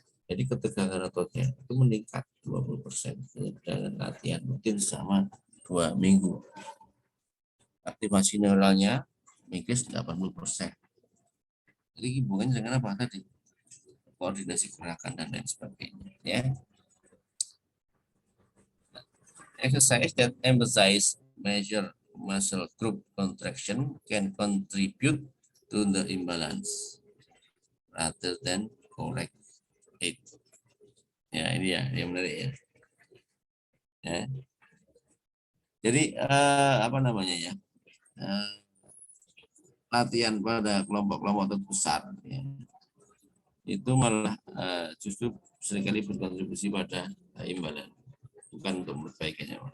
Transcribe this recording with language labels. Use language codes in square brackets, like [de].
[id] Jadi ketegangan ototnya itu meningkat 20% dengan latihan rutin selama 2 minggu. Aktivasi neuralnya increase 80%. Jadi hubungannya dengan apa tadi? Koordinasi gerakan dan lain sebagainya. Ya. [en] Exercise that emphasize measure muscle group contraction can contribute to the imbalance rather than correct it. [id] Ya ini ya yang menarik ya. Ya. Jadi apa namanya ya? Latihan pada kelompok-kelompok besar ya, itu malah justru seringkali berkontribusi pada imbalan, bukan untuk memperbaikinya.